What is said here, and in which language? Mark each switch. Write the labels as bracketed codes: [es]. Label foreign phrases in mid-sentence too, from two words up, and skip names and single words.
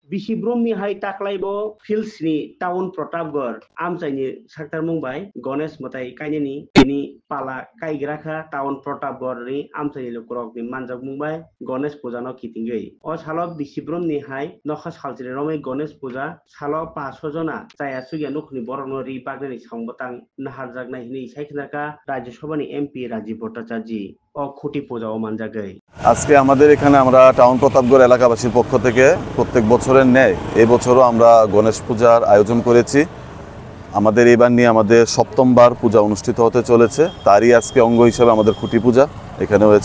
[trp] बिसि ब्रह्मनि हाय ताक्लाइबो फिल्सनि टाउन प्रतापगढ़ आमचाइनि साक्टार मुंबाय गणेश मताइ काइनेनि बिनि पाला काइग्राखा टाउन प्रतापगढ़नि आमचाइनि लुक्रकनि मानजाक मुंबाय गणेश पूजा न किथिंगै अ साल बिसि ब्रह्मनि हाय नखा सालचिनि रमै गणेश पूजा साल 500 जना जाया सुगिया नखनि बरनरि बागनि संबतां नाहारजाक नाहिनि साइखनाका राज्यसभानि एमपि राजीव भट्टाचार्य খুঁটি পূজাও মানজাগৈ [bn] আজকে আমাদের এখানে আমরা টাউন প্রতাপগড় এলাকাবাসীর পক্ষ থেকে প্রত্যেক বছরের ন্যায় এই বছরও আমরা গণেশ পূজার আয়োজন করেছি। আমাদের এবার নিয়ে আমাদের সপ্তমবার পূজা অনুষ্ঠিত হতে চলেছে, তারই আজকে অঙ্গ হিসেবে আমাদের খুঁটি পূজা এখানে হয়েছে।